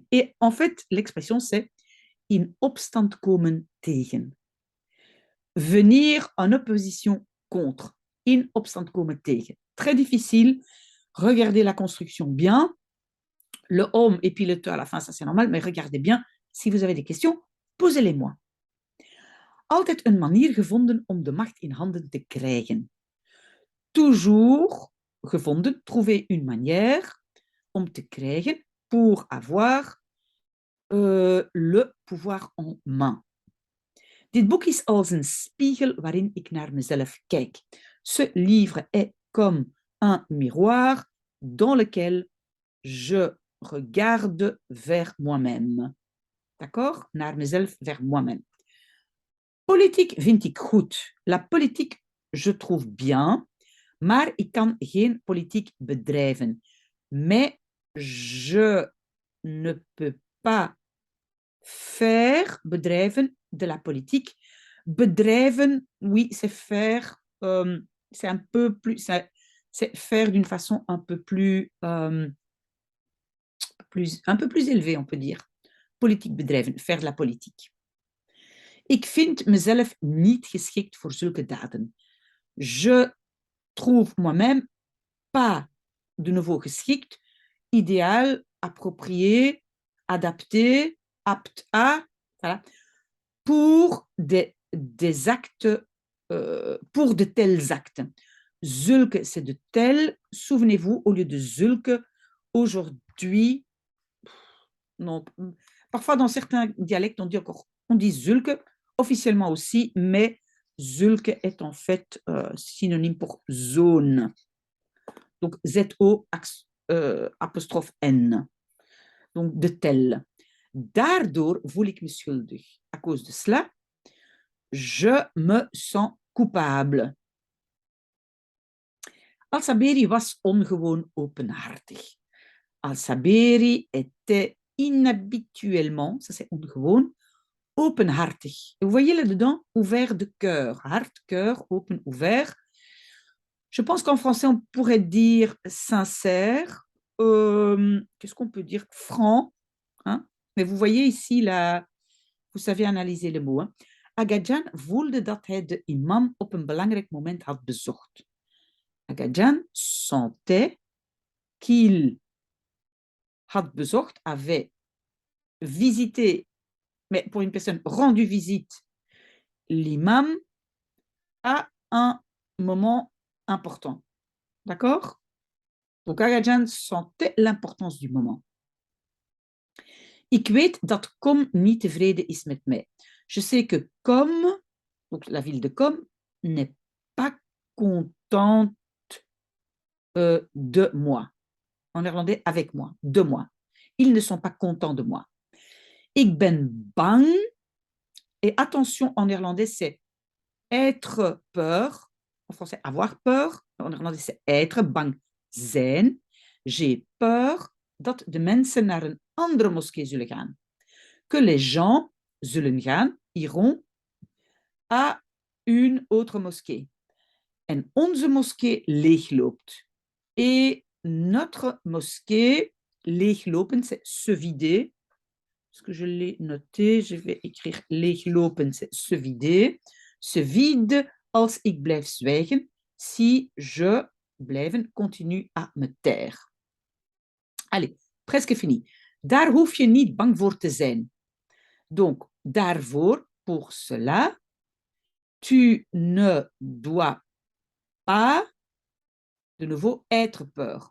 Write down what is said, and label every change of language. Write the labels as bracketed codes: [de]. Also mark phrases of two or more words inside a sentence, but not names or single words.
[fr] Et en fait, l'expression c'est [nl] in opstand komen tegen. [fr] Venir en opposition contre, [nl] in opstand komen tegen. [fr] Très difficile, regardez la construction bien, le om et puis le te à la fin, ça c'est normal, mais regardez bien, si vous avez des questions, posez-les-moi. [nl] Altijd een manier gevonden om de macht in handen te krijgen. [fr] Toujours gevonden, trouver une manière [nl] om te krijgen, [fr] pour avoir le pouvoir en main. [nl] Dit boek is als een spiegel waarin ik naar mezelf kijk. [fr] Ce livre est comme un miroir dans lequel je regarde vers moi-même. D'accord? [nl] Naar mezelf, [fr] vers moi-même. [nl] Politiek vind ik goed. [fr] La politiek, je trouve bien, [nl] maar ik kan geen politiek bedrijven. [fr] Mais je ne peux pas faire, bedrijven, de la politique. Bedrijven, oui, c'est faire, c'est un peu plus, c'est faire d'une façon un peu plus, un peu plus élevée, on peut dire. [nl] Politiek bedrijven, [fr] faire de la politique. [nl] Ik vind mezelf niet geschikt voor zulke daden. [fr] Je trouve moi-même pas de nouveau geschikt, idéal, approprié, adapté, apte à, voilà, pour des actes, pour de tels actes. Zulke, c'est de tel. Souvenez-vous, au lieu de zulke, aujourd'hui, non, parfois dans certains dialectes, on dit zulke, officiellement aussi, mais zulke est en fait synonyme pour zone. Donc Z-O apostrophe N. Donc de tel. [nl] Daardoor voel ik me schuldig. [fr] À cause de cela, je me sens coupable. [nl] Al-Saberi was ongewoon openhartig. [fr] Al-Saberi était inhabituellement, ça c'est ongewoon, openhartig. Vous voyez là-dedans, ouvert de cœur. Hart, cœur, open, ouvert. Je pense qu'en français, on pourrait dire sincère. Qu'est-ce qu'on peut dire? Franc. Hein? Mais vous voyez ici, là, vous savez analyser le mot. Hein? [nl] Agajan voelde dat hij de imam op een belangrijk moment had bezocht. [fr] Agajan sentait qu'il [nl] had bezocht, [fr] avait visité, mais pour une personne rendu visite, l'imam à un moment important. D'accord? Donc Agajan sentait l'importance du moment. [nl] Ik weet dat Kom niet tevreden is met mij. [fr] Je sais que Kom, donc la ville de Kom, n'est pas contente de moi. En néerlandais, avec moi, de moi. Ils ne sont pas contents de moi. [nl] Ik ben bang [fr] Et attention, en néerlandais, c'est être peur. En français, avoir peur. En néerlandais, c'est être, [nl] bang zijn. [fr] J'ai peur [nl] dat de mensen naar een andere moskee zullen gaan. [fr] Que les gens [nl] zullen gaan, [fr] iront à une autre mosquée. [nl] En onze moskee leegloopt. [fr] Et notre mosquée, leeglopen, c'est se vider. Est-ce que je l'ai noté? Je vais écrire leeglopen, c'est se vider. Se vide [nl] als ik blijf zwijgen. [fr] Si je blijven continue à me taire. Allez, presque fini. [nl] Daar hoef je niet bang voor te zijn. [fr] Donc, daarvoor, pour cela, tu ne dois pas, de nouveau, être peur.